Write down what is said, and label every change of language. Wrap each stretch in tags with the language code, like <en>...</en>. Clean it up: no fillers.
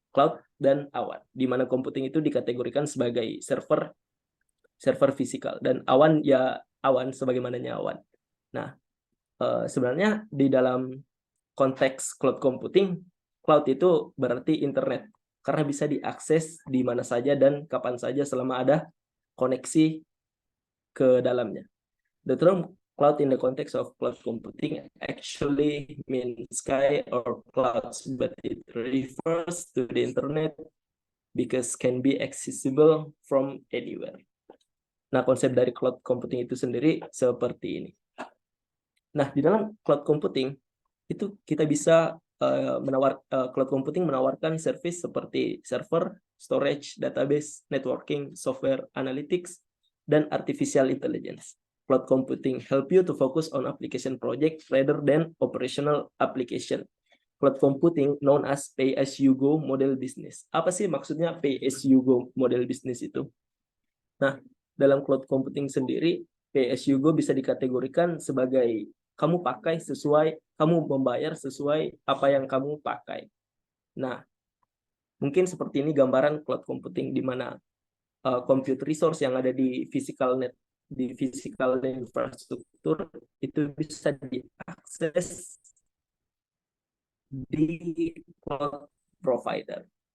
<id>Cloud dan awan. Di mana computing itu dikategorikan sebagai server fisikal dan awan ya awan sebagaimananya awan. Nah, sebenarnya di dalam konteks cloud computing, cloud itu berarti internet karena bisa diakses di mana saja dan kapan saja selama ada koneksi ke dalamnya.</id> <en>The term cloud in the context of cloud computing actually means sky or clouds, but it refers to the internet because can be accessible from anywhere.</en> <id>Nah, konsep dari cloud computing itu sendiri seperti ini. Nah, di dalam cloud computing itu kita bisa cloud computing menawarkan service seperti server, storage, database, networking, software analytics, dan artificial intelligence.</id> <en>Cloud computing help you to focus on application project rather than operational application. Cloud computing known as pay-as-you-go model business.</en> <id>Apa sih maksudnya pay-as-you-go model business itu? Nah, dalam cloud computing sendiri, pay-as-you-go bisa dikategorikan sebagai kamu pakai sesuai, kamu membayar sesuai apa yang kamu pakai. Nah, mungkin seperti ini gambaran cloud computing di mana compute resource yang ada di physical infrastruktur itu bisa diakses di cloud provider.</id>